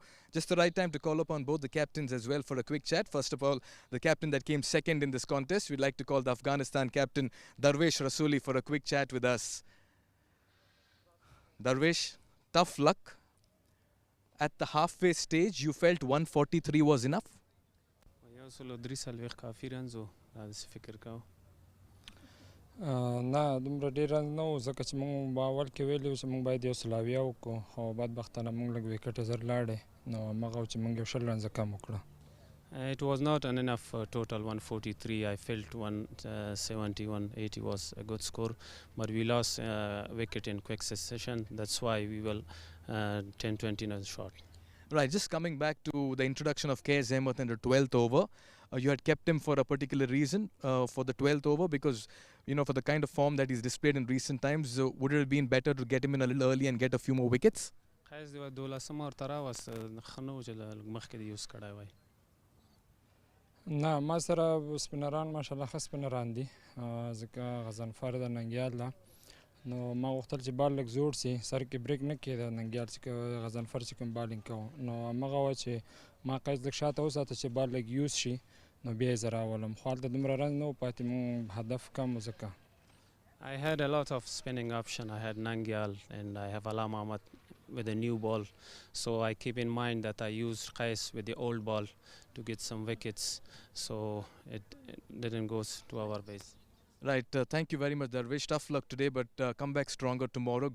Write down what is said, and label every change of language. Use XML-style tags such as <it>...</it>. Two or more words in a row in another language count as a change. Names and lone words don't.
<en>Just the right time to call upon both the captains as well for a quick chat. First of all, the captain that came second in this contest, we'd like to call the Afghanistan captain Darvesh Rasuli for a quick chat with us. Darvesh, tough luck. At the halfway stage, you felt 143 was enough?</en> <ps>نه دومره ډېر رنز نه و، ځکه چې موږ باول کې ویلي وو چې موږ باید یو سلاویه وکړو، خو بدبختانه موږ لږ ویکټ زر لاړې، نو همغه و چې موږ یو 20 رنزه کم وکړه.</ps> <en>It was not an enough total 143. I felt 170, 180 was a good score, but we lost wicket in quick succession. That's why we will 10-20 in a shot. Right, just coming back to the introduction of K.S. Ahmed in the 12th over. You had kept him for a particular reason for the 12th over, because, you know, for the kind of form that he's displayed in recent times, would it have been better to get him in a little early and get a few more wickets?</en> <ps>نه ما سره سپینران ماشاءالله ښه سپینران دي، ځکه غضنفر د ننګیال ده، نو ما غوښتل چې بال لږ زوړ سي، سر کې بریک نه کېده ننګیال چې غضنفر چې کوم بالینګ کوو، نو همغه وه چې ما قیس لږ شاته وساته چې بال لږ یوز شي، نو بیا یې زه راولم، خو هلته دومره رنز نه و پاتې، مونږ هدف کم و ځکه.</ps> <en>I had a lot of spinning option. I had Nangyal and I have Alam Ahmad with a new ball, so I keep in mind that I used Qais with the old ball to get some wickets, so it didn't go to our base. Right, thank you very much, Darvish. Tough luck today, but come back stronger tomorrow.</en>